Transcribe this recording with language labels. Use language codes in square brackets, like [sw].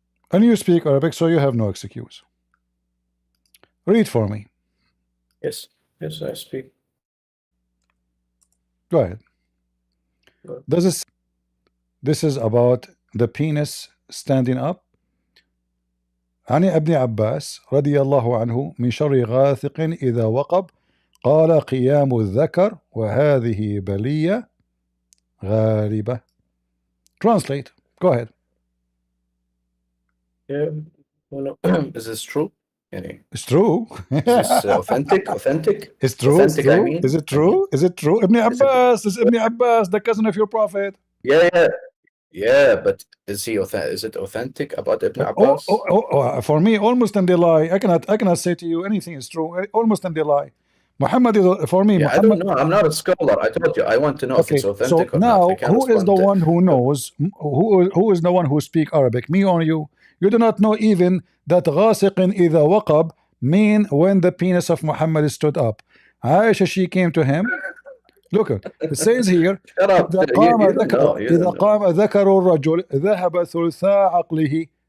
[en] And you speak Arabic, so you have no excuse. Read for me. Yes, I speak. Go ahead. This is about the penis standing up. [ar] عن ابن عباس رضي الله عنه من شر غاثق إذا وقب قال قيام الذكر وهذه بلية غالبة. [en] Translate. Go ahead. Yeah. Well, is this true? It's true. Is this authentic? Authentic? It's true. Authentic, It's true. I mean. Is it true? Is it true? Ibn Abbas. This is Ibn Abbas, the cousin of your prophet. Yeah, but is it authentic about Ibn Abbas? For me, all Muslims they lie. I cannot say to you anything is true. All Muslims they lie. Muhammad is for me. Yeah, Muhammad, I don't know. I'm not a scholar. I told you. I want to know if okay, it's authentic so or now not. who is the one who knows? Who is the one who speak Arabic? Me or you? You do not know even that [ar] غاسق إذا وقب [en] mean when the penis of Muhammad stood up. Aisha, she came to him. Look, it says here Shut up. [ar] إذا قام ذكر الرجل ذهب ثلثاء عقله.